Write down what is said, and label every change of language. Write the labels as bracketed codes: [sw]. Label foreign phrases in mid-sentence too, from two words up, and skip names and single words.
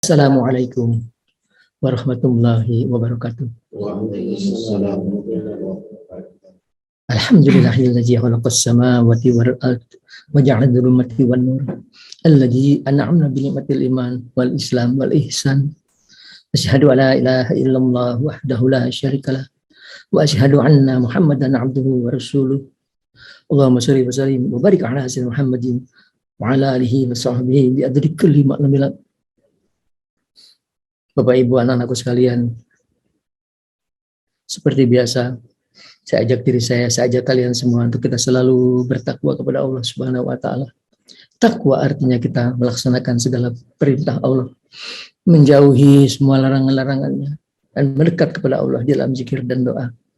[ar] السلام عليكم ورحمة الله وبركاته. الحمد لله الذي خلق السماوات والأرض وجعل الظلمات والنور الذي أنعمنا بنعمة الإيمان والإسلام والإحسان. أشهد أن لا إله إلا الله وحده لا شريك له وأشهد أن محمدا عبده ورسوله. اللهم صل وسلم وبارك على سيدنا محمد وعلى آله وصحبه بقدر كل معلوم. [id] Bapak Ibu anak-anakku sekalian, seperti biasa saya ajak diri saya ajak kalian semua untuk kita selalu bertakwa kepada Allah [ar] سبحانه وتعالى. [id] Takwa artinya kita melaksanakan segala perintah Allah, menjauhi semua larangan-larangannya dan mendekat kepada Allah dalam zikir dan doa.